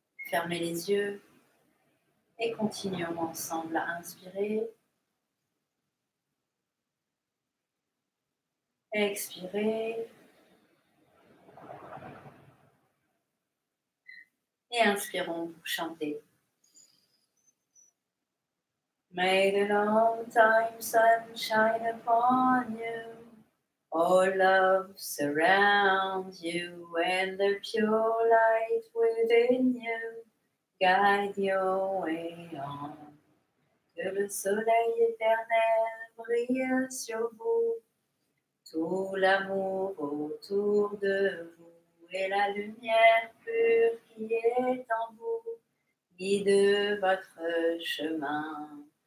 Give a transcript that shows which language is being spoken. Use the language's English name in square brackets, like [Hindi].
[French] Fermez les yeux et continuons ensemble à inspirer. Expirez. Et inspirons pour chanter. [English] May the long time sun shine upon you. All love surrounds you and the pure light within you guide your way on. [French] Que le soleil éternel brille sur vous, tout l'amour autour de vous et la lumière pure qui est en vous guide votre chemin.